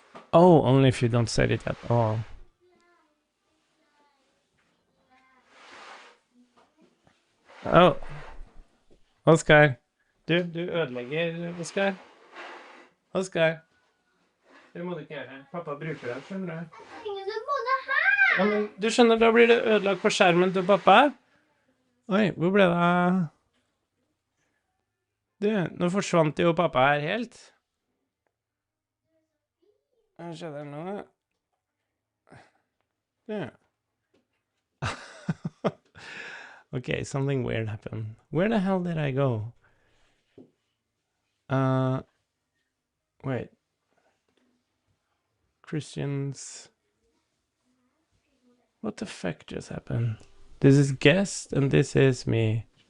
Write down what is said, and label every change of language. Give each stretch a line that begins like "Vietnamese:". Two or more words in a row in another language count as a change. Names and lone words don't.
English: Oh, only if you don't set it at all. Oh, Oskar.
Norwegian: Du ødelegger, Oskar. Oskar. Det må du ikke gjøre. Pappa bruker den, skjønner du. Ja, men du skjønner, da blir det ødelagt på skjermen til pappa. Oi, hvor ble det av? Du, nå forsvant jo pappa her helt. Hva skjedde nå? Du.
English: Okay, something weird happened. Where the hell did I go? Wait. Christians. What the fuck just happened? This is guest and this is me.